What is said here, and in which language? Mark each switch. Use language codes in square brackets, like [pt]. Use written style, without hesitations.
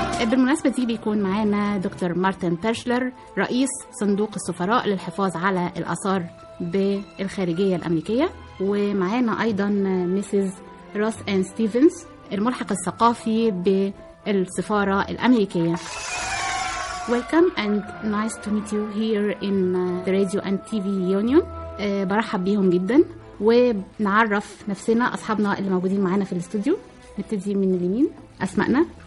[ar] بالمناسبة دي بيكون معانا دكتور مارتن تيرشلر، رئيس صندوق السفراء للحفاظ على الآثار بالخارجية الأمريكية، ومعانا أيضا ميسيز روس أن ستيفنز، الملحق الثقافي بالسفارة الأمريكية. [en] Welcome and nice to meet you here in the Radio and TV Union. [ar] برحب بيهم جدا، ونعرف نفسنا أصحابنا اللي موجودين معانا في الاستوديو. نبتدي من اليمين، أسمائنا.